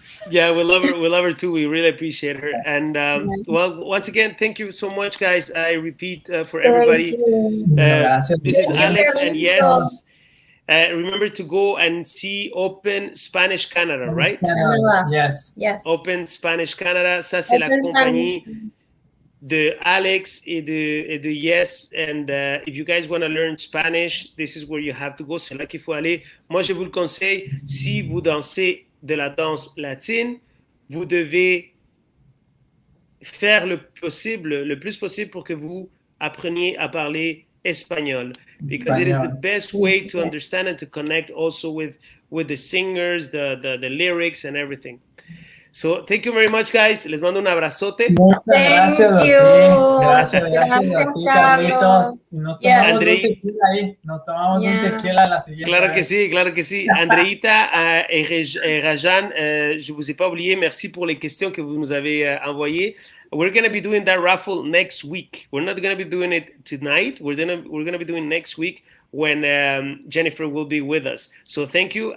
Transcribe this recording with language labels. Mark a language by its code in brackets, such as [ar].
[en] Yeah, we love her. We love her too. We really appreciate her. And well, once again, thank you so much, guys. I repeat for everybody. This is Alex, and yes. Remember to go and see Open Spanish Canada, right? Canada. Yes. [fr] Open Spanish Canada, ça c'est la compagnie de Alex et de Yes. [en] And if you guys want to learn Spanish, this is where you have to go. [fr] C'est là qu'il faut aller. Moi, je vous le conseille. Si vous dansez de la danse latine, vous devez faire le plus possible pour que vous appreniez à parler espagnol, [en] because it is the best way to understand and to connect also with the singers, the lyrics and everything. So thank you very much, guys. [es] Les mando un abrazote. Muchas gracias a ti. Gracias a ti, Carlitos. Y nos tomamos un tequila ahí. Nos tomamos un tequila la siguiente vez. Claro que sí. [fr] Andreita et Rajan, je vous ai pas oublié. Merci pour les questions que vous nous avez envoyées. [en] We're going to be doing that raffle next week. We're not going to be doing it tonight. We're going to be doing next week when Jennifer will be with us. So thank you.